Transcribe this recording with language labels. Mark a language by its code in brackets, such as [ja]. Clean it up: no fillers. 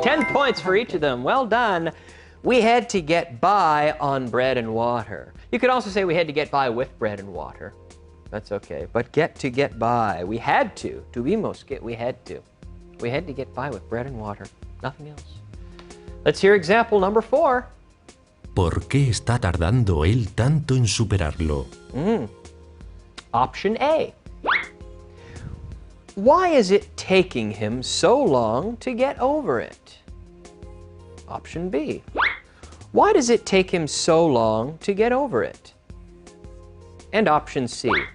[en] 10 points for each of them. Well done. We had to get by on bread and water. You could also say we had to get by with bread and water. That's okay. But get by. We had to. [es] Tuvimos que. [en] We had to. We had to get by with bread and water. Nothing else. Let's hear example number 4. [es] ¿Por qué está tardando él tanto en superarlo? [en] Option A. Why is it taking him so long to get over it? Option B. Why does it take him so long to get over it? And option C.